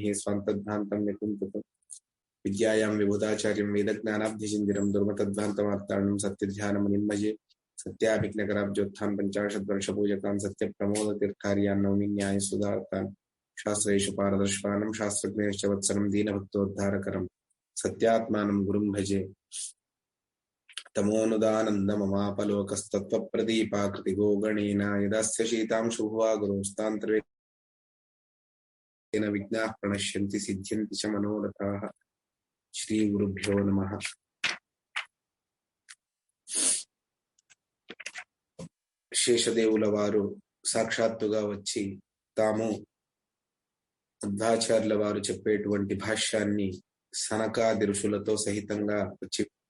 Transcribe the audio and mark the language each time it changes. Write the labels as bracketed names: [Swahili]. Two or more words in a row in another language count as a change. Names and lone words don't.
[Sanskrit] स्वान्तध्वान्तं निकुञ्चितम् विद्यायां विभूताचार्यं वेदज्ञानाब्धिसिन्धिरं दुर्मतध्वान्तमार्ताण्डं सत्यध्यानमुनिम्मये सत्याभिज्ञकराब्जोत्थान् पञ्चाशद्वर्षपूजकान् सत्यप्रमोदतीर्थार्यान् नौमि न्यायसुधार्तान् शास्त्रेषु पारदर्शकानं शास्त्रज्ञैश्च वत्सलं दीनभक्तोद्धारकरं सत्यात्मानं गुरुं भजे तमोनुदानन्दममापलोकस्तत्त्वप्रदीपाकृतिगो गणेन यदस्य शीतांशुभुवा गुरुस्तान्तर्वेण विघ्नाः प्रणश्यन्ति सिद्ध्यन्ति च मनोरथाः। श्रीगुरुभ्यो नमः। [Telugu] శేషదేవుల వారు సాక్షాత్తుగా వచ్చి తాము మధ్వాచార్యుల వారు చెప్పేటువంటి భాష్యాన్ని సనకాది ఋషులతో సహితంగా వచ్చి